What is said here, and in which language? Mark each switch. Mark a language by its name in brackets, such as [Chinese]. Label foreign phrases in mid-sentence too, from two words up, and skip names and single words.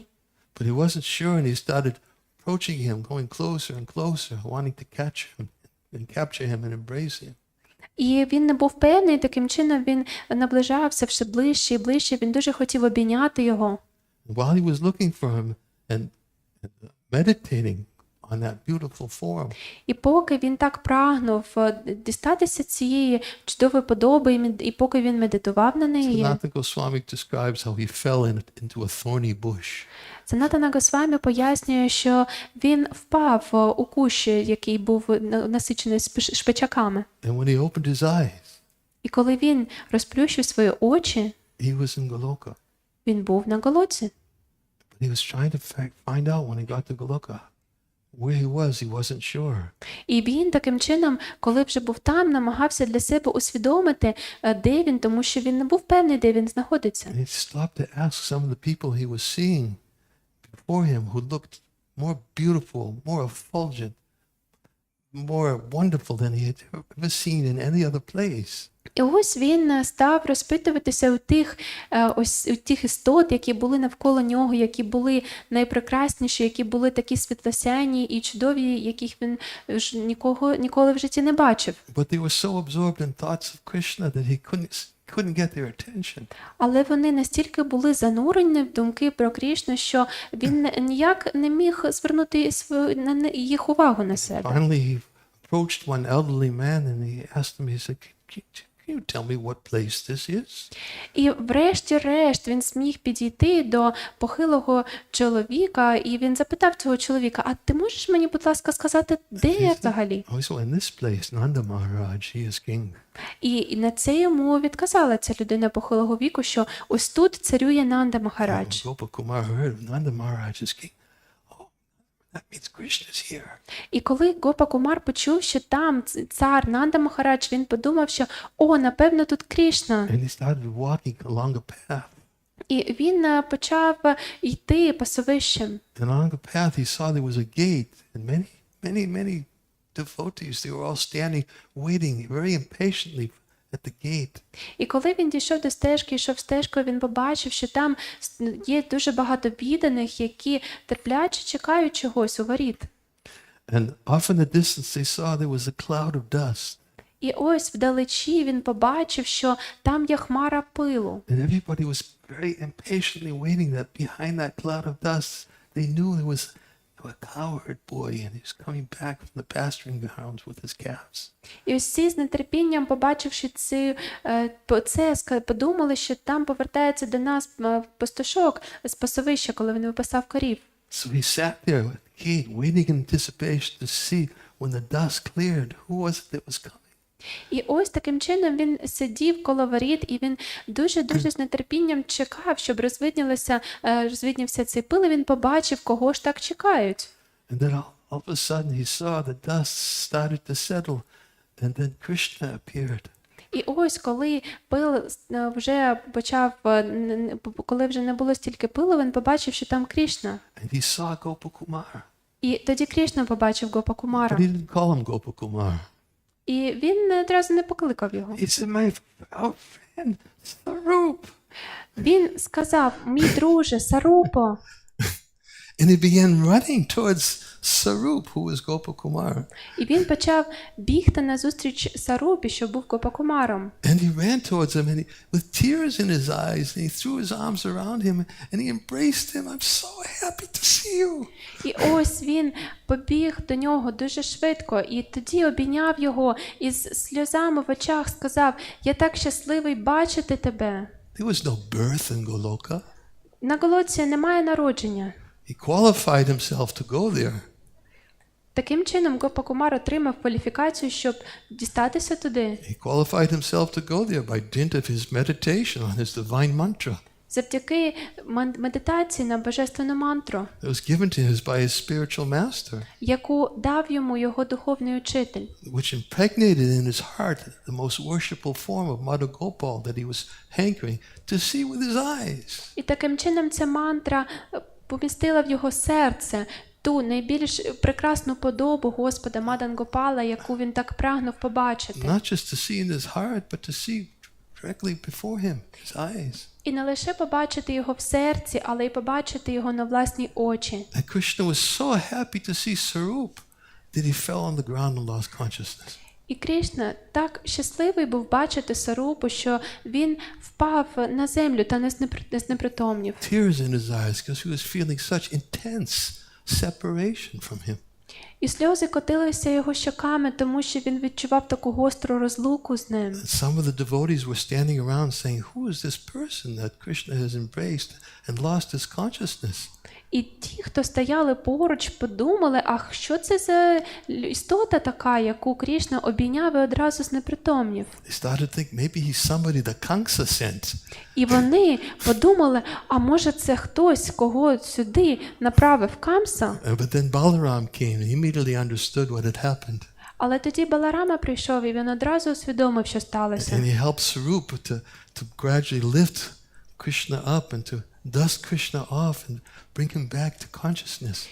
[English] But he wasn't sure, and he started approaching him, going closer and closer, wanting to catch him and capture him and embrace him. [Ukrainian] І він не був певний, таким чином він наближався все ближче і ближче, він дуже хотів обійняти його. [English] While he was looking for him and meditating on that beautiful form, [Ukrainian] І поки він так прагнув дістатися цієї чудової подоби, і поки він медитував на неї, [English] Sanatana Goswami describes how he fell into a thorny bush. [Ukrainian] Санатана Госвамі пояснює, що він впав у кущ, який був насичений шпичаками. [English] And when he opened his eyes, [Ukrainian] І коли він розплющив свої очі, [English] he was in Goloka. [Ukrainian] він був на Голоці. [English] But he was trying to find out when he got to Goloka where he wasn't sure. [Ukrainian] І він таким чином, коли вже був там, намагався для себе усвідомити, де він, тому що він не був певний, де він знаходиться. [English] And he stopped to ask some of the people he was seeing before him who looked more beautiful, more effulgent, more wonderful than he had ever seen in any other place. [Ukrainian] І ось він став розпитуватися у тих істот, які були навколо нього, які були найпрекрасніші, які були такі світлосяйні і чудові, яких він ніколи в житті не бачив. [English] But they were so absorbed in thoughts of Krishna that he couldn't get their attention. [Ukrainian] Але вони настільки були занурені в думки про Крішну, що він ніяк не міг звернути їх увагу на себе. [English] Finally, he approached one elderly man and he asked him, he said, Can you tell me what place this is? [Ukrainian] І врешті-решт він зміг підійти до похилого чоловіка, і він запитав цього чоловіка: а ти можеш мені, будь ласка, сказати, де я взагалі? [English] Oh, so in this place, Nanda Maharaj, he is king. [Ukrainian] І на це йому відказала ця людина похилого віку, що ось тут царює Нанда Махарадж. [English] Gopakumar heard Nanda Maharaj is king. Oh, that means Krishna's here. [Ukrainian] І коли Гопакумар почув, що там цар Нанда Махарадж, він подумав, що напевно тут Крішна. [English] And he started walking along a path. [Ukrainian] І він почав йти пасовищем. [English] And along the path, he saw there was a gate, and many devotees, they were all standing, waiting very impatiently at the gate. [Ukrainian] І коли він дійшов до стежки, йшов стежкою, він побачив, що там є дуже багато відданих, які терпляче чекають чогось у воріт. [English] And off in the distance, they saw there was a cloud of dust. [Ukrainian] І ось вдалечі він побачив, що там є хмара пилу. [English] And everybody was very impatiently waiting that behind that cloud of dust, they knew there was a cowherd boy, and he was coming back from the pasturing grounds with his calves. [Ukrainian] І всі з нетерпінням, побачивши це, подумали, що там повертається до нас пастушок з пасовища, коли він випасав корів. [English] So he sat there at the gate, waiting in anticipation to see when the dust cleared, who was it that was coming. [Ukrainian] І ось таким чином він сидів коло воріт, і він дуже-дуже з нетерпінням чекав, щоб розвиднівся цей пил, і він побачив, кого ж так чекають. [English] And then all of a sudden he saw the dust started to settle, and then Krishna appeared. [Ukrainian] І ось, коли пил вже почав, коли вже не було стільки пилу, він побачив, що там Крішна. [English] And he saw Gopakumara. [Ukrainian] І тоді Крішна побачив [English] But [Ukrainian] Гопакумара. [English] he didn't call him Gopakumara. [Ukrainian] І він одразу не покликав його. [English] He said, my friend, Sarup. [Ukrainian] Він сказав: мій друже, Сарупо. [English] And he began running towards Sarup, who was Gopakumara. [Ukrainian] І він почав бігти назустріч Сарупі, що був Гопакумаром. [English] And he ran towards him, and he, with tears in his eyes, and he threw his arms around him, and he embraced him. I'm so happy to see you. [Ukrainian] І ось він побіг до нього дуже швидко, і тоді обійняв його і з сльозами в очах сказав: я так щасливий бачити тебе. [English] There was no birth in Goloka. [Ukrainian] На Голоці немає народження. [English] He qualified himself to go there. [Ukrainian] Таким чином Гопакумар отримав кваліфікацію, щоб дістатися туди. [English] He qualified himself to go there by dint of his meditation on his divine mantra. [Ukrainian] Завдяки медитації на божественну мантру, [English] It was given to him by his spiritual master, [Ukrainian] яку дав йому його духовний учитель, [English] which impregnated in his heart the most worshipful form of Mother Gopal that he was hankering to see with his eyes. [Ukrainian] і таким чином ця мантра помістила в його серце ту найбільш прекрасну подобу Господа Мадан Гопала, яку він так прагнув побачити. [English] Not just to see in his heart, but to see directly before him, his eyes. [Ukrainian] І не лише побачити його в серці, але й побачити його на власні очі. [English] And Krishna was so happy to see Sarup that he fell on the ground and lost consciousness. [Ukrainian] І Крішна так щасливий був бачити Сарупу, що він впав на землю та не знепритомнів. [English] Tears in his eyes because he was feeling such intense separation from him. [Ukrainian] І сльози котилися його щоками, тому що він відчував таку гостру розлуку з ним. [English] And some of the devotees were standing around saying, who is this person that Krishna has embraced and lost his consciousness? [Ukrainian] І ті, хто стояли поруч, подумали: ах, що це за істота така, яку Крішна обійняв і одразу знепритомнів. [English] They started to think maybe he's somebody that Kamsa sent. [Ukrainian] І вони подумали: а може це хтось, кого сюди направив Камса? [English] But then Balaram came and he immediately understood what had happened. [Ukrainian] Але тоді Баларама прийшов, і він одразу усвідомив, що сталося. [English] And he helped Sarup to gradually lift Krishna up and to dust Krishna off and bring him back to consciousness.